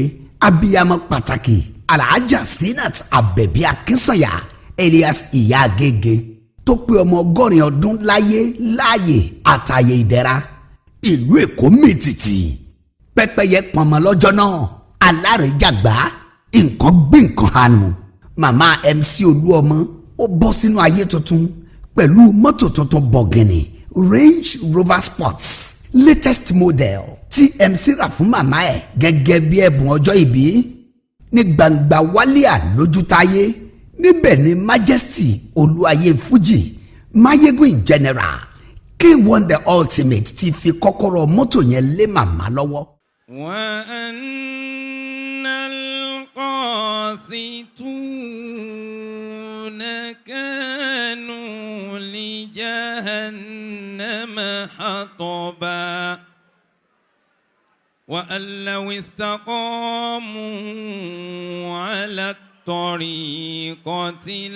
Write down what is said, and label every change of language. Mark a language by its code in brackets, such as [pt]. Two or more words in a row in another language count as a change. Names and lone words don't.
[yo] abiyamọ pàtàkì alhaja Sinat Àbẹ̀bí Akínsànyà alias Ìyá Agége tó pé ọmọ 80 ọdún láyé láàyè àtàyè ìdẹ̀ra ìlú Èkó mìtìtì pẹ́pẹ́yẹ pọnmọ lọ́jọ́ náà alárèéjàgbá nǹkan gbé nǹkan hànú màmá MC Olúọmọ ó bọ́ sínú ayé tuntun pẹ̀lú mọ́tò tuntun bọ̀gìnì Range Rover Sports [en] latest model [yo] tí MC rà fún màmá ẹ̀ gẹ́gẹ́ bí ẹ̀bùn ọjọ́ ìbí ní gbangba wálíà lójútáyé níbẹ̀ ni Majesty Olúayé Fuji Mayegun [en] in general [yo] K1 [en] the ultimate [yo] ti fi kọ́kọ́rọ́ mọ́tò yẹn lé màmá lọ́wọ́. [ar] وأن القاسطون كانوا لجهنم حطبا وأن لو استقاموا على الطريقة